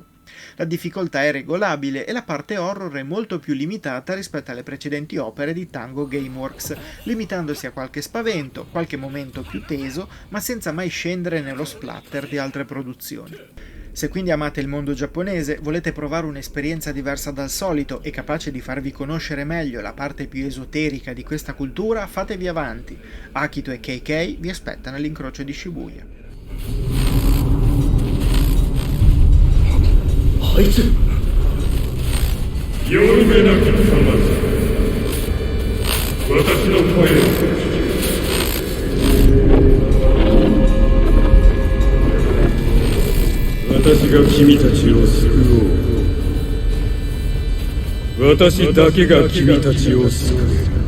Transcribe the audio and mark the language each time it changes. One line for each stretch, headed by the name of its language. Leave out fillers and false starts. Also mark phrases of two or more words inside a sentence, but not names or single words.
Italian: La difficoltà è regolabile e la parte horror è molto più limitata rispetto alle precedenti opere di Tango Gameworks, limitandosi a qualche spavento, qualche momento più teso, ma senza mai scendere nello splatter di altre produzioni. Se quindi amate il mondo giapponese, volete provare un'esperienza diversa dal solito e capace di farvi conoscere meglio la parte più esoterica di questa cultura, fatevi avanti. Akito e KK vi aspettano all'incrocio di Shibuya.
Japanese: あいつより目なき様私の声を聞け私が君たちを救おう私だけが君たちを救う